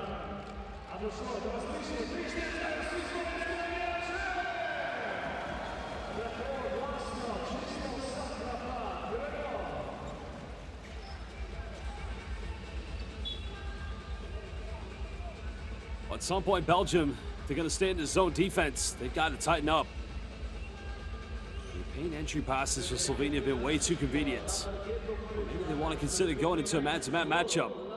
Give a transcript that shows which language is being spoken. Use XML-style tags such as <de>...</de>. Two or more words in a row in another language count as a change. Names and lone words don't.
<sl>A bo šlo, da vas slišimo 3-4, svi slovenski navijači! Lepo, glasno, čisto vsak napad, gremo!</sl> <en>At some point, Belgium, they're going to stay in the zone defense. They've got to tighten up. The paint entry passes for Slovenia have been way too convenient. Maybe they want to consider going into a man-to-man matchup.</en>